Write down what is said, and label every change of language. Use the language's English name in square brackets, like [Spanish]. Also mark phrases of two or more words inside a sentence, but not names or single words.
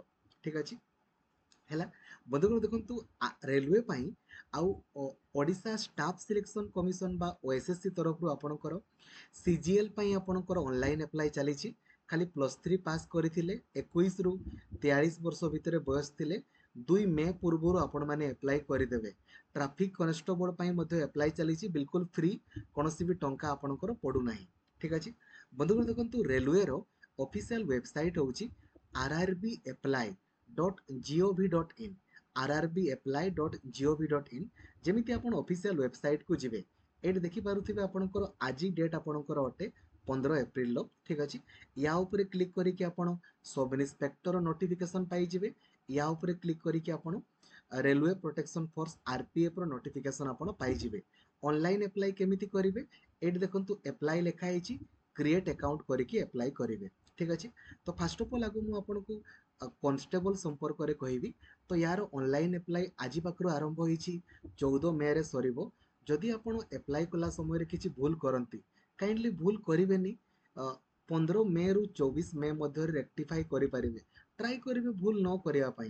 [Odia] ଠିକ୍ ଅଛି ହେଲା ବନ୍ଧୁଗଣ ଦେଖନ୍ତୁ ରେଳୱେ ପାଇଁ ଆଉ ଓଡ଼ିଶା ଷ୍ଟାଫ୍ ସିଲେକ୍ସନ୍ କମିଶନ୍ ବା ଓଏସଏସସି ତରଫ ରୁ ଆପଣଙ୍କର ସିଜିଏଲ୍ ପାଇଁ ଆପଣଙ୍କର [English] online apply [Odia] ଚାଲିଛି ଖାଲି +3 ପାସ୍ କରିଥିଲେ 21 ରୁ 43 ବର୍ଷ ଭିତର ବୟସ ଥିଲେ 2 ମେ ପୂର୍ବରୁ ଆପଣ ମାନେ ଅପ୍ଲାଇ କରିଦେବେ। [English] traffic constable [Odia] ପାଇଁ ମଧ୍ୟ ଅପ୍ଲାଇ ଚାଲିଛି ବିଲକୁଲ୍ ଫ୍ରି କୌଣସି ବି ଟଙ୍କା ଆପଣଙ୍କର ପଡ଼ୁ ନାହିଁ। ଠିକ୍ ଅଛି ବନ୍ଧୁଗଣ ଦେଖନ୍ତୁ ରେଳୱେ ର [English] official website [Odia] होउछि rrbapply.gov.in rrbapply.gov.in जेमिति आपण [English] official website [Odia] କୁ ଯିବେ ଏଠି ଦେଖି ପାରୁଥିବେ ଆପଣଙ୍କର ଆଜି ଡେଟ୍ ଆପଣଙ୍କର ଅଟେ 15 ଏପ୍ରିଲ୍ ଲୋ। ଠିକ୍ ଅଛି ଏ ଉପରେ କ୍ଲିକ୍ କରିକି ଆପଣ [English] sub inspector notification [Odia] ପାଇ ଯିବେ ଏ ଉପରେ କ୍ଲିକ୍ କରିକି ଆପଣ ରେଳୱେ ପ୍ରୋଟେକ୍ସନ୍ ଫୋର୍ସ ଆରପିଏଫ୍ ର ନୋଟିଫିକେସନ୍ ଆପଣ ପାଇ ଯିବେ। [English] online apply [Odia] କେମିତି କରିବେ ଏଠି ଦେଖନ୍ତୁ ଅପ୍ଲାଇ ଲେଖା ହେଇଛି [English] create account [Odia] କରିକି ଅପ୍ଲାଇ କରିବେ। ଠିକ୍ ଅଛି ତ [English] first of all [Odia] ଆଗୁ ମୁଁ ଆପଣଙ୍କୁ କନଷ୍ଟେବଲ୍ ସମ୍ପର୍କରେ କହିବି ତ ଯାର [English] online apply [Odia] ଆଜି ପାଖରୁ ଆରମ୍ଭ ହୋଇଛି 14 ମେ ରେ ସରିବ। ଯଦି ଆପଣ ଅପ୍ଲାଇ କଲା ସମୟରେ କିଛି ଭୁଲ କରନ୍ତି କାଇଣ୍ଡଲି ଭୁଲ କରିବେନି 15 ମେ ରୁ 24 ମେ ମଧ୍ୟରେ ରେକ୍ଟିଫାଇ କରି ପାରିବେ ଟ୍ରାଇ କରିବେ ଭୁଲ ନ କରିବା ପାଇଁ।